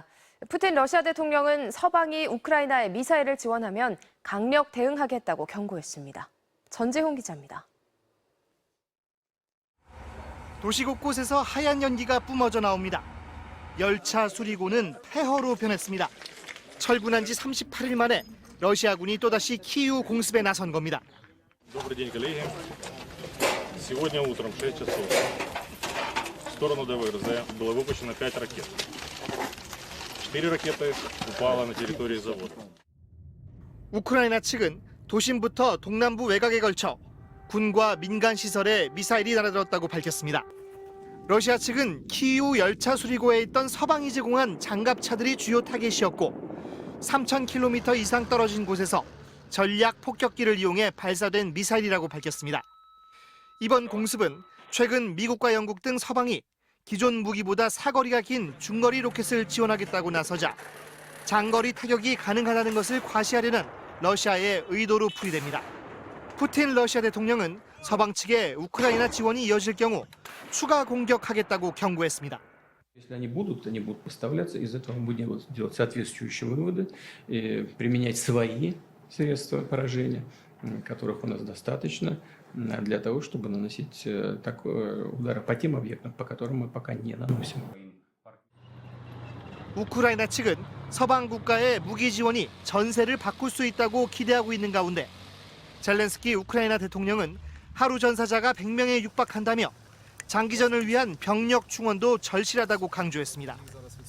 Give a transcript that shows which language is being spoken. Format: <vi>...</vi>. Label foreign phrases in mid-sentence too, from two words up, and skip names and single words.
<ko>푸틴 러시아 대통령은 서방이 우크라이나에 미사일을 지원하면 강력 대응하겠다고 경고했습니다. 전재홍 기자입니다. 도시 곳곳에서 하얀 연기가 뿜어져 나옵니다. 열차 수리고는 폐허로 변했습니다. 철분한 지 38일 만에 러시아군이 또다시 키이우 공습에 나선 겁니다.</ko> <ru>Добрый день, коллеги. Сегодня утром в 6 часов в сторону ДВРЗ было выпущено 5 ракет. 4 ракеты упало на территории завода.</ru> <ko>우크라이나 측은 도심부터 동남부 외곽에 걸쳐 군과 민간 시설에 미사일이 날아들었다고 밝혔습니다. 러시아 측은 키이우 열차 수리고에 있던 서방이 제공한 장갑차들이 주요 타겟이었고 3,000km 이상 떨어진 곳에서 전략 폭격기를 이용해 발사된 미사일이라고 밝혔습니다. 이번 공습은 최근 미국과 영국 등 서방이 기존 무기보다 사거리가 긴 중거리 로켓을 지원하겠다고 나서자 장거리 타격이 가능하다는 것을 과시하려는 러시아의 의도로 풀이됩니다. 푸틴 러시아 대통령은 서방 측의 우크라이나 지원이 이어질 경우 추가 공격하겠다고 경고했습니다.</ko> <ru>Если они будут поставляться, из этого мы будем делать соответствующие выводы, применять свои средства поражения, которых у нас достаточно, для того, чтобы наносить удары по тем объектам, по которым мы пока не наносим.</ru> <ko>우크라이나 측은 서방 국가의 무기 지원이 전세를 바꿀 수 있다고 기대하고 있는 가운데 젤렌스키 우크라이나 대통령은 하루 전사자가 100명에 육박한다며 장기전을 위한 병력 충원도 절실하다고 강조했습니다.</ko>